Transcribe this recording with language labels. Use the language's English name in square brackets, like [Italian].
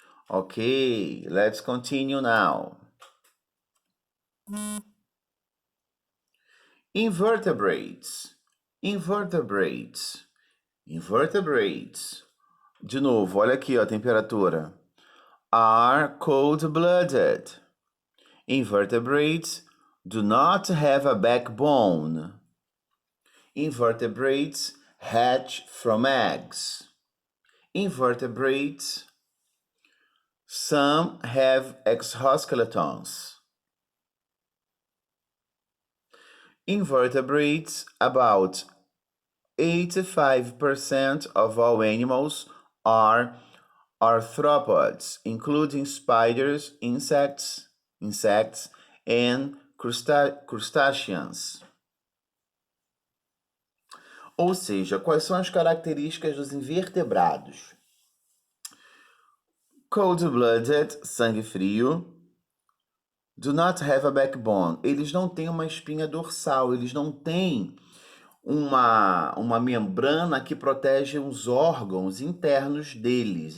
[English] Okay, let's continue now. Invertebrates. Invertebrates. Invertebrates. [Portuguese] De novo, olha aqui ó, a temperatura. [English] Are cold-blooded. Invertebrates do not have a backbone. Invertebrates hatch from eggs. Invertebrates, some have exoskeletons. Invertebrates, about 85% of all animals are arthropods, including spiders, insects, and crustaceans. [Portuguese] Ou seja, quais são as características dos invertebrados? [English] Cold-blooded, [Portuguese] sangue frio. [English] Do not have a backbone. [Portuguese] Eles não têm uma espinha dorsal, eles não têm uma membrana que protege os órgãos internos deles.